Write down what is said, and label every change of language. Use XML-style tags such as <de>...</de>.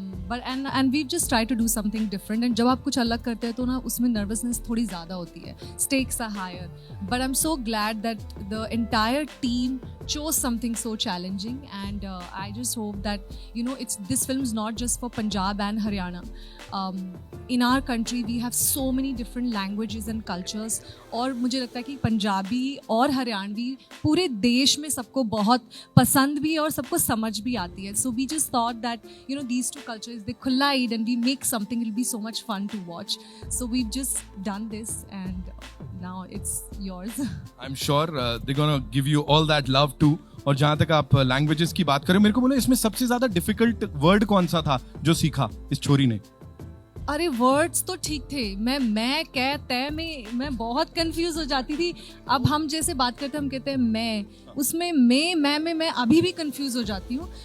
<en>but and we just try to do something different, and</en> <hi>जब आप कुछ अलग करते हैं तो ना उसमें नर्वसनेस थोड़ी ज़्यादा होती है,</hi> <en>Stakes are higher, but I am so glad that the entire team chose something so challenging, and I just hope that you know this film is not just for Punjab and Haryana. In our country we have so many different languages and cultures,</en> <hi>और मुझे लगता है कि पंजाबी और हरियाणवी पूरे देश में सबको बहुत पसंद भी है और सबको समझ भी आती है,</hi> <en>so we just thought that you know these two cultures they collide and we make something, it'll be so much fun to watch, so we've just done this and now it's yours. I'm sure they're gonna give you all that love too.</en> <hi>और जहाँ तक आप languages की बात करें, मेरे को बोलो इसमें सबसे ज्यादा डिफिकल्ट वर्ड कौन सा था जो सीखा इस छोरी ने? अरे वर्ड्स तो ठीक थे, मैं कह तय में मैं बहुत कंफ्यूज हो जाती थी। अब हम जैसे बात करते हैं हम कहते हैं मैं, उसमें मैं अभी भी कंफ्यूज हो जाती हूँ।</hi>